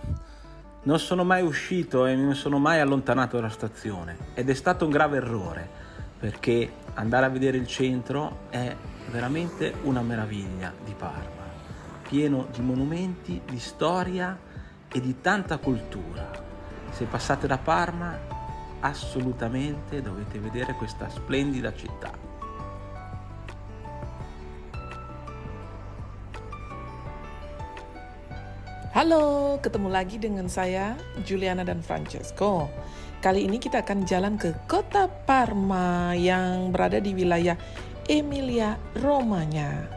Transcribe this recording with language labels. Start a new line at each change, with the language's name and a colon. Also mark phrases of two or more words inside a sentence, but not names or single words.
Italian: Non sono mai uscito e non sono mai allontanato dalla stazione ed è stato un grave errore, perché andare a vedere il centro è veramente una meraviglia di Parma, pieno di monumenti, di storia e di tanta cultura. Se passate da Parma, assolutamente dovete vedere questa splendida città.
Indonesian: Halo, ketemu lagi dengan saya, Juliana dan Francesco. Kali ini kita akan jalan ke kota Parma yang berada di wilayah Emilia-Romagna.